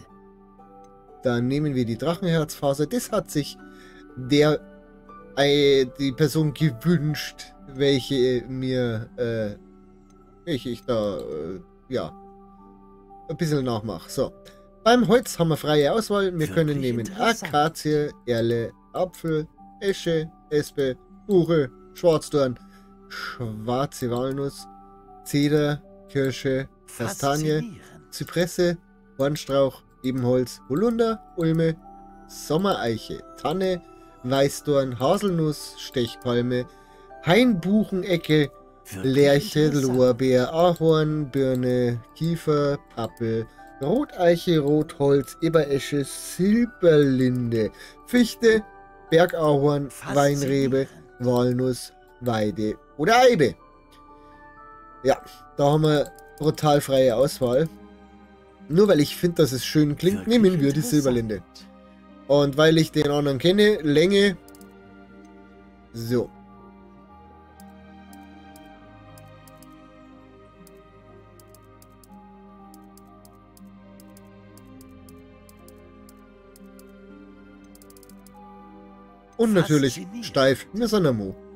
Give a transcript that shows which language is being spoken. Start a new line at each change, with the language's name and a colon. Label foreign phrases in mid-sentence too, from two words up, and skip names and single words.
German: Dann nehmen wir die Drachenherzfaser. Das hat sich die Person gewünscht, welche ich da, ein bisschen nachmache. So. Beim Holz haben wir freie Auswahl. Wir können nehmen Akazie, Erle, Apfel, Esche, Espe, Buche, Schwarzdorn, schwarze Walnuss, Zeder, Kirsche, Kastanie, Zypresse, Hornstrauch, Ebenholz, Holunder, Ulme, Sommereiche, Tanne, Weißdorn, Haselnuss, Stechpalme, Hainbuchenecke, Lärche, Lorbeer, Ahorn, Birne, Kiefer, Pappel, Roteiche, Rotholz, Eberesche, Silberlinde, Fichte, Bergahorn, Weinrebe, Walnuss, Weide oder Eibe. Ja, da haben wir brutal freie Auswahl. Nur weil ich finde, dass es schön klingt, nehmen wir die Silberlinde. Und weil ich den anderen kenne, Länge. So. Und natürlich steif, wir sind Mo.